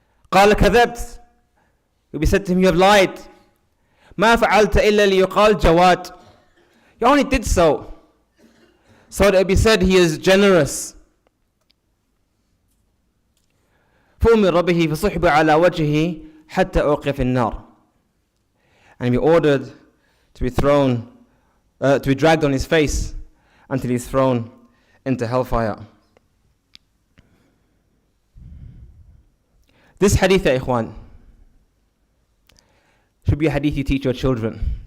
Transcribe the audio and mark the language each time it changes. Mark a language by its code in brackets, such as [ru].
[ar] قال كذبت. [en] You'll be said to him, you have lied. [ar] ما فعلت إلا ليقال جواد. [en] You only did so that it be said he is generous. [ar] فأمر به فصحب على وجهه حتى أوقف في النار. [en] And he ordered to be thrown, to be dragged on his face until he is thrown into hellfire. This hadith, ya ikhwan, should be a hadith you teach your children.